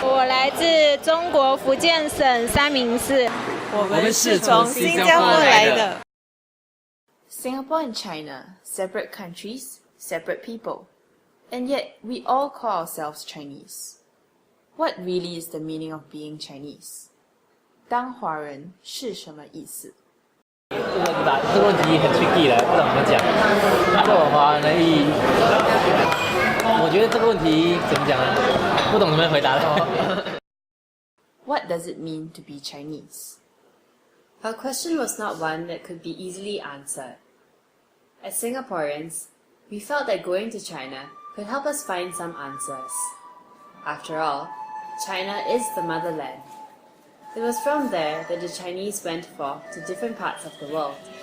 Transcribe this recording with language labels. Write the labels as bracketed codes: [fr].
[zh] 我来自中国福建省三明市。我们是从新加坡来的。 [en] Singapore and China, separate countries, separate people. And yet, we all call ourselves Chinese. What really is the meaning of being Chinese? [zh] 当华人是什么意思？这个问题很 tricky 了，不知道怎么讲。对我华人的意义，我觉得这个问题怎么讲呢？不懂怎么回答了。 [en] What does it mean to be Chinese? Our question was not one that could be easily answered. As Singaporeans, we felt that going to China could help us find some answers. After all, China is the motherland. It was from there that the Chinese went forth to different parts of the world.